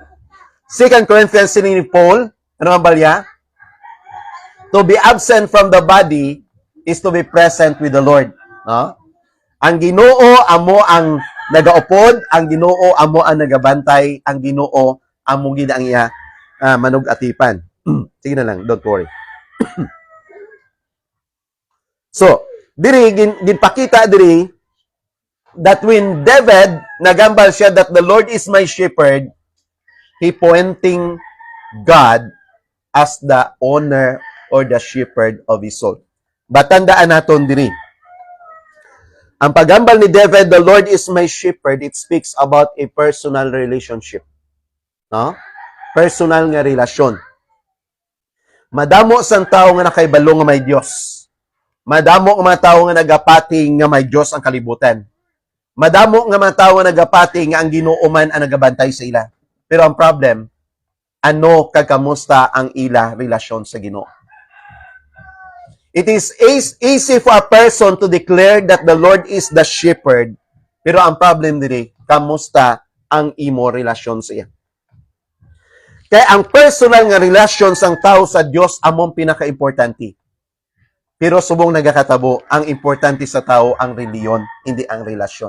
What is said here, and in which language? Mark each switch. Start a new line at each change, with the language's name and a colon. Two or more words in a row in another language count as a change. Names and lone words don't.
Hiligaynon: 2 Corinthians siling ni Paul, ano ang balya?
English: To be absent from the body is to be present with the Lord.
Hiligaynon: No? Ang Ginoo amo ang nagaupod, ang Ginoo amo ang nagabantay, ang Ginoo amo gid ang iya manugatipan. Sige na lang,
English: don't worry. So,
Hiligaynon: diri ginpakita diri
English: that when David
Hiligaynon: nagambal siya
English: that the Lord is my shepherd, he pointing God as the owner or the shepherd of his soul.
Hiligaynon: Batandaan naton diri. Ang pagambal ni
English: David, the Lord is my shepherd, it speaks about a personal relationship.
Hiligaynon: No? Personal nga relasyon. Madamo sang tao nga nakaibalo nga may Dios. Madamo nga mga tao nga nagapati nga may Dios ang kalibutan. Madamo nga mga tao nga nagapati nga ang Ginoo man ang nagabantay sa ila. Pero ang problem, ano kagamusta ang ila relasyon sa Ginoo?
English: It is easy for a person to declare that the Lord is the shepherd.
Hiligaynon: Pero ang problem diri, kamusta ang imo relasyon sa iya? Kaya ang personal nga relasyon sang tao sa Dios among pinaka-importante. Pero subong nagakatabo, ang importante sa tao ang reliyon, hindi ang relasyon.